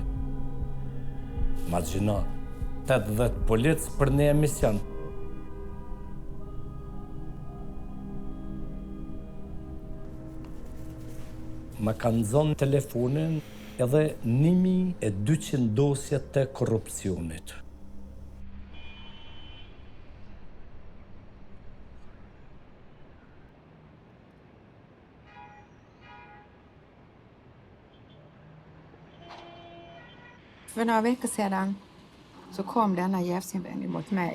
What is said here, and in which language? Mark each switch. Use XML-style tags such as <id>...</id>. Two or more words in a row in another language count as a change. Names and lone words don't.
<sq>Imagjino, 80 polic për një emision. Më kanë zonë telefonin edhe 1200 dosje të korupcionit.</sq> <sv>För några veckor sedan så kom denna jävsinvändning mot mig.</sv>